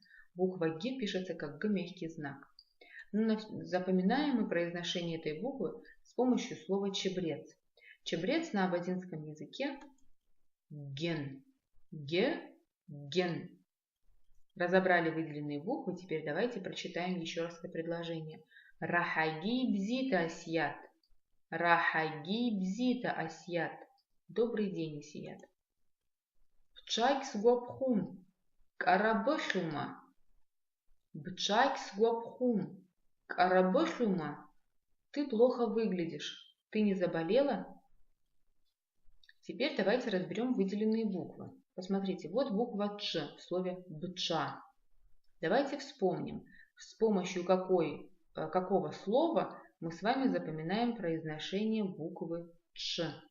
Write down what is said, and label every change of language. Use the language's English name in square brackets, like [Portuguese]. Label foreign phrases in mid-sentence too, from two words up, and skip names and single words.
[Russian] Буква г пишется как г мягкий знак. Запоминаем мы произношение этой буквы с помощью слова чебрец. Чебрец на абазинском языке ген. [Abaza] Ген. [Russian] Разобрали выделенные буквы, теперь давайте прочитаем еще раз это предложение. [Abaza] Рахаги бзита Асият. Рахаги бзита Асият. [Russian] Добрый день, [Abaza] Асият. Бчайкс гуабхум. Карабыхюма. Бчайкс гуабхум. Карабыхюма. [Russian] Ты плохо выглядишь. Ты не заболела? Теперь давайте разберем выделенные буквы. Посмотрите, вот буква Ч в слове бча. Давайте вспомним, с помощью какого слова мы с вами запоминаем произношение буквы Ч.